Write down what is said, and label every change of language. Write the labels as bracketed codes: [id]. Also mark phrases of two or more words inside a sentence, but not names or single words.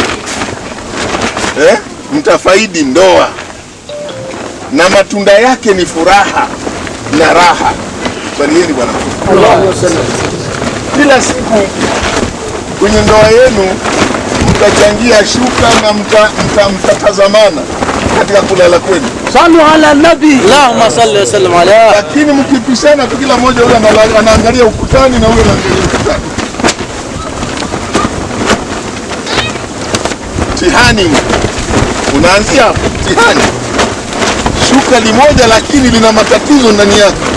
[sw] Mtafaidi ndoa, na matunda yake ni furaha na raha. Swalieni Bwana Mtume. Kila siku kwenye ndoa yenu mtachangia shuka na mtatazamana katika kulala kwenu. [ar] صلوا على النبي، اللهم صل وسلم عليه. [sw] Lakini mkipishana tu, kila mmoja huyo anaangalia ukutani na huyo anaangalia ukutani. mtihani unaanzia hapo. Mtihani, shuka limoja lakini lina matatizo ndani yake.